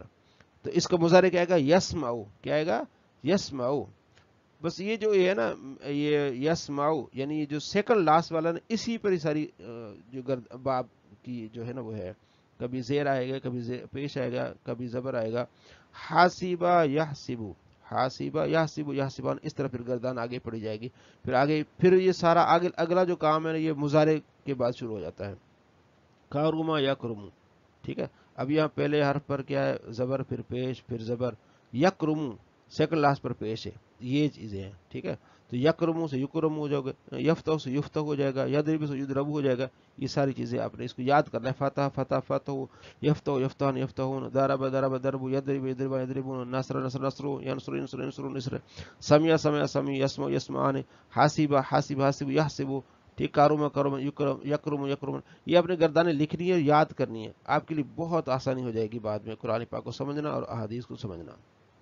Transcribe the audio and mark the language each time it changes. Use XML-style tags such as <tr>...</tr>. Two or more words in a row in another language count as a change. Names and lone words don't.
<ur>تو اس کا مضارع کیا آئے گا، یسمعو، کیا آئے گا، یسمعو. بس یہ جو ہے نا یہ یسمعو یعنی یہ جو سیکنڈ لاسٹ والا نا، اسی پر ہی ساری جو باب کی جو ہے نا وہ ہے. کبھی زیر آئے گا، کبھی پیش آئے گا، کبھی زبر آئے گا.</ur> <ar>حاسبہ یحسبو، حاسبہ یحسبو یحسبان،</ar> <ur>اس طرح پھر گردان آگے پڑی جائے گی. پھر یہ سارا آگے اگلا جو کام ہے یہ مضارع کے بعد شروع ہو جاتا ہے.</ur> <ar>کارما یکرمو،</ar> <ur>ٹھیک ہے. اب یہاں پہلے حرف پر کیا ہے زبر، پھر پیش، پھر زبر. یکرمو سیکنڈ لاسٹ پر پیش ہے، یہ چیزیں ہیں، ٹھیک ہے. تو یکرمو سے یکرم ہو جائے گا، یفتح سے یفتح ہو جائے گا، یضرب سے یضرب ہو جائے گا. یہ ساری چیزیں آپ نے اس کو یاد کرنا ہے.</ur> <ar>فتح فتح فتح، یفتح یفتحان یفتحون، ضرب ضرب ضرب، یضرب یضربان یضربون، نصر نصر نصر، ینصر ینصر ینصرون نصر، سمع سمع سمع، یسمع یسمعان، حاسبہ حاسب حاسب یحسب، ٹھیک. کارما کارما یکرم یکرم.</ar> <ur>یہ اپنے گردانیں لکھنی ہے، یاد کرنی ہے، آپ کے لیے بہت آسانی ہو جائے گی بعد میں قرآن پاک کو سمجھنا اور احادیث کو سمجھنا.</ur>